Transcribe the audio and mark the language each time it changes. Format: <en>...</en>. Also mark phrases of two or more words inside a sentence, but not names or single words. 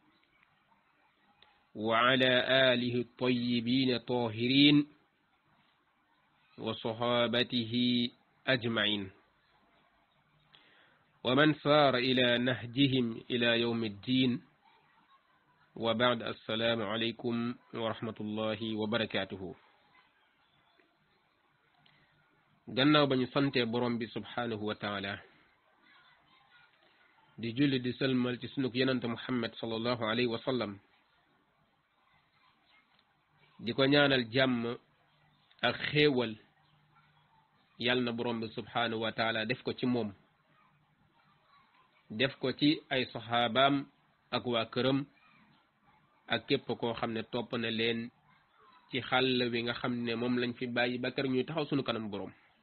<ar>وعلى آله الطيبين الطاهرين وصحابته أجمعين ومن سار إلى نهجهم إلى يوم الدين وبعد السلام عليكم ورحمة الله وبركاته</ar> <wo>gannaaw ba ñu sante borom bi</wo> <ar>سبحانه وتعالى</ar> <wo>di julli di sëlmal ci sunug yenante Muhammad</wo> <ar>صلى الله عليه وسلم</ar> <wo>di ko ñaanal jàmm ak xéewal yàlla na borom bi</wo> <ar>سبحانه وتعالى</ar> <wo>def ko ci moom def ko ci ay saxaabaam ak waa këram ak képp koo xam ne topp na leen ci xàll wi nga xam ne moom lañ fi bàyyi ba kër ñuy taxaw sunu kanam borom</wo>